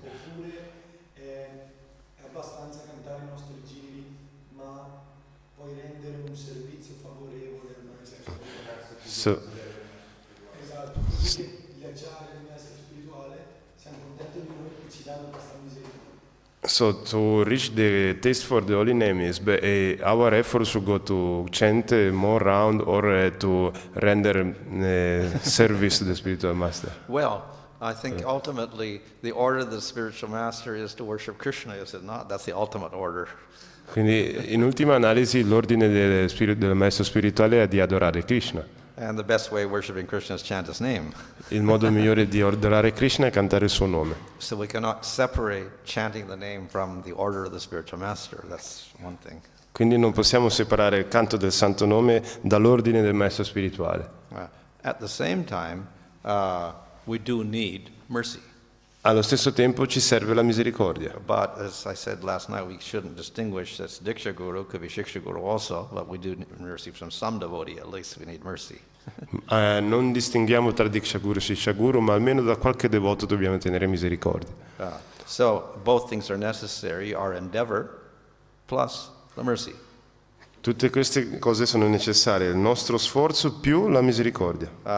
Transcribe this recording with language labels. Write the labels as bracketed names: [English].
[Italian] oppure è abbastanza cantare i nostri giri, ma poi rendere un servizio favorevole al maestro spirituale. Esatto, così ghiacciare il maestro spirituale, siamo contenti di noi che ci danno questa misericordia. [English] So to reach the taste for the holy name is our effort should go to chant more round or to render service to the spiritual master. Well, I think ultimately the order of the spiritual master is to worship Krishna, is it not? That's the ultimate order. [Italian] Quindi in ultima analisi l'ordine del maestro spirituale è di adorare Krishna. [English] And the best way of worshiping Krishna is chant his name. [Italian] Il modo migliore di adorare Krishna è cantare il suo nome. [English] So we cannot separate chanting the name from the order of the spiritual master. That's one thing. [Italian] Quindi non possiamo separare il canto del santo nome dall'ordine del maestro spirituale. [English] At the same time, we do need mercy. [Italian] Allo stesso tempo ci serve la misericordia. [English] But as I said last night, we shouldn't distinguish that's Diksha Guru, could be Shiksha Guru also, but we do need mercy from some devotee, at least we need mercy. [Italian] Non distinguiamo tra Diksha Guru e Shiksha Guru, ma almeno da qualche devoto dobbiamo tenere misericordia. [English] So both things are necessary, our endeavor plus the mercy. [Italian] Tutte queste cose sono necessarie, il nostro sforzo più la misericordia.